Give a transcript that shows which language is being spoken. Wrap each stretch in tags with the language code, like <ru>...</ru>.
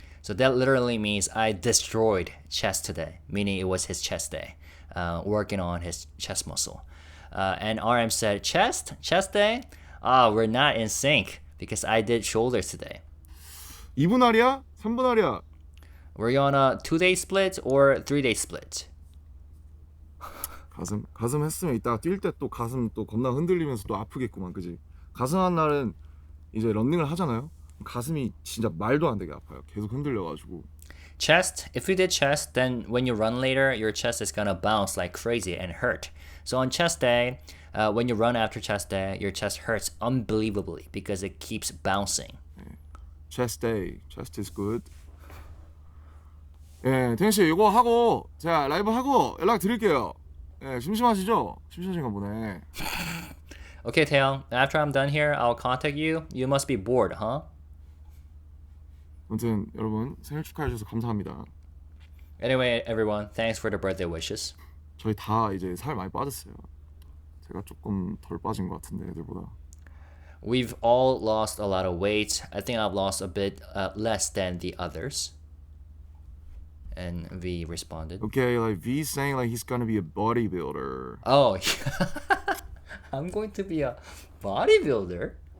<en>So that literally means I destroyed chest today, meaning it was his chest day, working on his chest muscle. And RM said chest day? We're not in sync because I did shoulders today.</en> <ko>2분 할이야? 3분 할이야?</ko> <en>Were you on a 2-day split or 3-day split?</en> <ko>가슴 했으면 이따가 뛸 때 또 가슴 또 겁나 흔들리면서 또 아프겠구만, 그지? 가슴 한 날은 이제 런닝을 하잖아요. 가슴이 진짜 말도 안 되게 아파요. 계속 흔들려가지고.</ko> <en>Chest, if you did chest, then when you run later, your chest is gonna bounce like crazy and hurt. So on chest day, when you run after chest day, your chest hurts unbelievably because it keeps bouncing. Chest day, chest is good.</en> <ko>예, 태현 씨 이거 하고 제가 라이브 하고 연락 드릴게요. 예, 심심하시죠? 심심하신가 보네.</ko> <en>Okay, Taeyong, after I'm done here, I'll contact you. You must be bored, huh?</en> <ko>아무튼 여러분 생일 축하해 주셔서 감사합니다.</ko> <en>Anyway, everyone, thanks for the birthday wishes.</en> <ko>저희 다 이제 살 많이 빠졌어요. 제가 조금 덜 빠진 것 같은데 애들보다.</ko> <en>We've all lost a lot of weight. I think I've lost a bit less than the others. And V responded. Okay, like V's saying like he's gonna be a bodybuilder. Oh, I'm going to be a bodybuilder?</en>